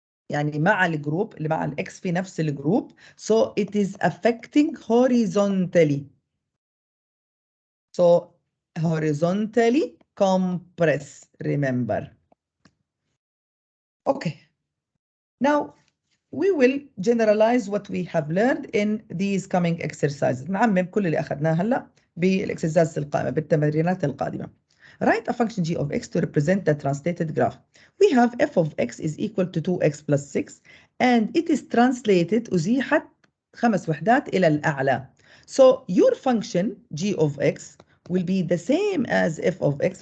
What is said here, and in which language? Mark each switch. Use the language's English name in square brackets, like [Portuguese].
[Arabic] يعني مع الجروب اللي مع الإكس في نفس الجروب. [English] So it is affecting horizontally. So horizontally compress, remember. Okay. Now we will generalize what we have learned in these coming exercises. [Arabic] نعمم كل اللي أخذناه هلا بالexercises القائمة بالتمرينات القادمة. [English] Write a function g of x to represent the translated graph. We have f of x is equal to 2x plus 6 and it is translated [Arabic] أزيحت 5 وحدات إلى الأعلى. [English] So your function g of x will be the same as f of x.